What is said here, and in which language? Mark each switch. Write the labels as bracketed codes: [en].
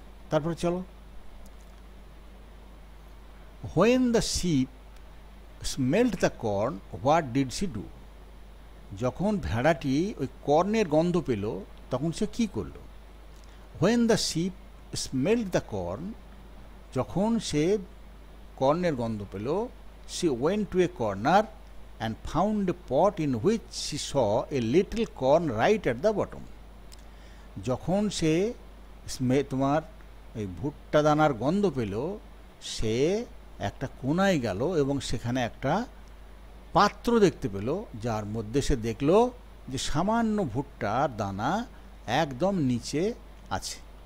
[bn] তারপরে চলো, [en] when the sheep smelled the corn, what did she do? [bn] যখন ভেড়াটি ওই কর্নের গন্ধ পেল তখন সে কি করল? [en] when the sheep smelled the corn, [bn] যখন সে কর্নের গন্ধ পেল, [en] she went to a corner and found a pot in which she saw a little corn right at the bottom. [bn] যখন সে তোমার এই ভুট্টা দানার গন্ধ পেল, সে একটা কোনায় গেল এবং সেখানে একটা পাত্র দেখতে পেল, যার মধ্যে সে দেখল যে সামান্য ভুট্টার দানা একদম নিচে আছে।